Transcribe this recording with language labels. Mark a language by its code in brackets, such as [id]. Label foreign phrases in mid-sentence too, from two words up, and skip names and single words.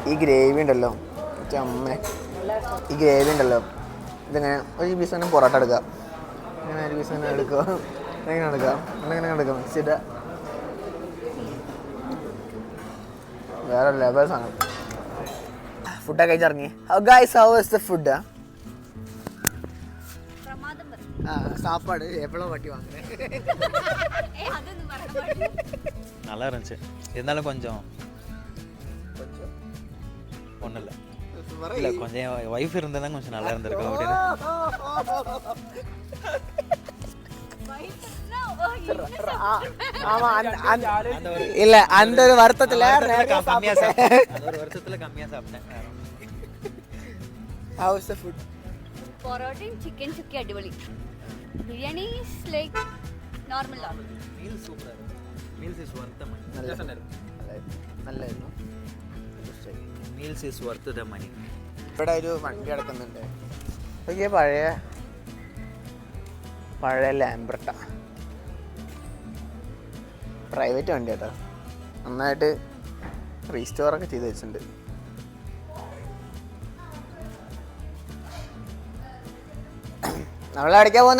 [ml] ഈ ഗ്രേവി ഉണ്ടല്ലോ അമ്മ, ഈ ഗ്രേവി ഉണ്ടല്ലോ, ഇതിങ്ങനെ ഒരു പീസ് തന്നെ പൊറോട്ട എടുക്കുക, ഇങ്ങനെ ഒരു പീസ് തന്നെ എടുക്കുക, ഇങ്ങനെ എടുക്കുക, ഇങ്ങനെ എടുക്കുക, മിക്സ് ചെയ്ത വേറെ ലെവൽസ് ആണ്. ഫുഡൊക്കെ കഴിച്ചിറങ്ങി. ഗൈസ്, [en] how is the food? [ml] പ്രമാദം പറയും. [ta] சாப்பாடு எவ்வளோ வாட்டி வாங்குறேன்? [ml] അതൊന്നും പറയാൻ പാടില്ല. [ta] நல்லா இருந்துச்சு, இருந்தாலும் கொஞ்சம் ஒன்றும் இல்லை இல்லை, கொஞ்சம் என் ஒய்ஃப் இருந்தால் கொஞ்சம் நல்லா இருந்திருக்கும் அப்படின்னு. இல்ல அந்த ஒரு வருத்தத்துல கம்மியா சாப்பிட்டேன், அந்த ஒரு வருஷத்துல கம்மியா சாப்பிட்டேன். [en] How is the food? [ml] പൊറോട്ടയും ചിക്കൻ ചുക്കി അടിപൊളി. ബിരിയാണി [en] like normal. [ta] மீல்ஸ் சூப்பரா இருக்கு, [en] meals is worth the money. [ml] നല്ലായിരുന്നു. [en] meals is worth the money. [ml] ഇവിടെ ഒരു വണ്ടി കിടക്കുന്നുണ്ട്. ഇതൊക്കെ പഴയ ലാംബ്രട്ട, പ്രൈവറ്റ് വണ്ടി കേട്ടോ. നന്നായിട്ട് റീസ്റ്റോറൊക്കെ ചെയ്ത് വെച്ചിട്ടുണ്ട്. നമ്മളെവിടേക്കാ പോകുന്നേ?